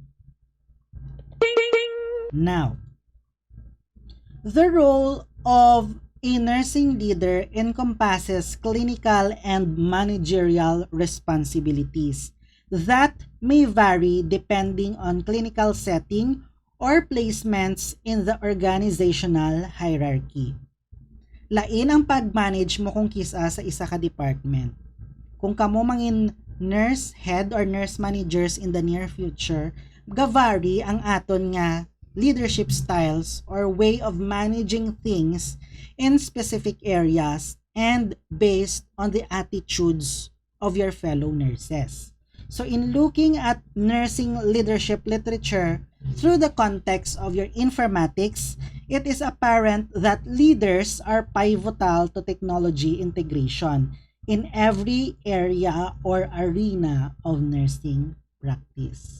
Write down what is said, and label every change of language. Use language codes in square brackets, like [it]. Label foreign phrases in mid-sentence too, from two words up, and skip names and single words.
[en] Now, the role of a nursing leader encompasses clinical and managerial responsibilities that may vary depending on clinical setting or placements in the organizational hierarchy. [hil] Lain ang pag-manage mo kung kisa sa isa ka department. Kung kamo mangin [en] nurse head or nurse managers in the near future, [hil] gavari ang aton nga [en] leadership styles or way of managing things in specific areas and based on the attitudes of your fellow nurses. So in looking at nursing leadership literature, Through the context of your informatics, it is apparent that leaders are pivotal to technology integration in every area or arena of nursing practice.